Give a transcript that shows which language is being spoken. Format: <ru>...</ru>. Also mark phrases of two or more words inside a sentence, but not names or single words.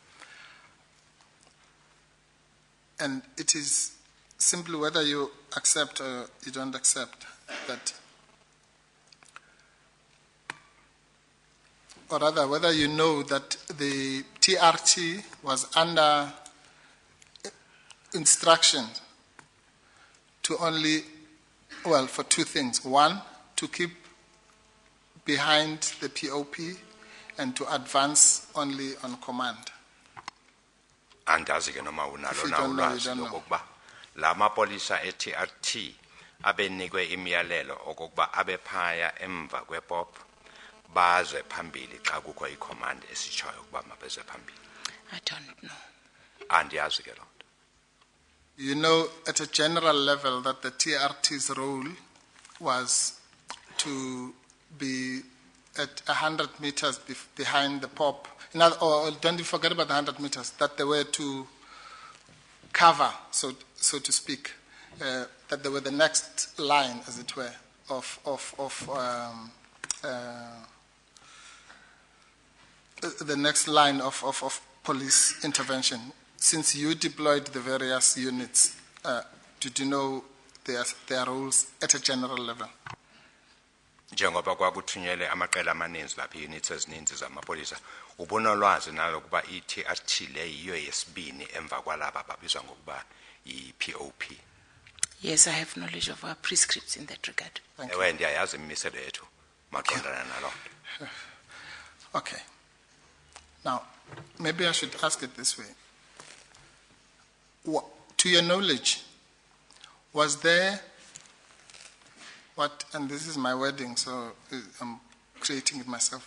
<en>And it is simply whether you accept or you don't accept that, or rather whether you know that the TRT was under instruction to only, well, for 2 things. One, to keep behind the POP and to advance only on command.</en> <xh>Andazi ke noma unalo na ulwazi lokuba la mapolisa eTRT abenikwe imiyalelo okuba abephaya emva kwepop baze phambili xa kukho icommand esitshoyo ukuba mabeze phambili.</xh> <en>I don't know.</en> <xh>Andiyazi ke lo nto.</xh> <en>You know at a general level that the TRT's role was to be at 100 meters behind the pop. Or don't you forget about the 100 meters, that they were to cover, so to speak, that they were the next line, as it were, the next line of police intervention. Since you deployed the various units, did you know their roles at a general level?</en> <xh>Njengoba kwakuthunyelwe amaqela amaninzi lapha units ezininzi zamapolisa ubonolwazi nalokuba iTRT le yiyo yesibini emva kwalaba babizwa ngokuba iPOP.</xh> <en>Yes, I have knowledge of our prescripts in that regard.</en> <xh>Ewe ndiyayazi imiselo yethu maqondana nalo.</xh> <en>Okay. Now, maybe I should ask it this way. To your knowledge, was there and this is my wording, so I'm creating it myself.</en>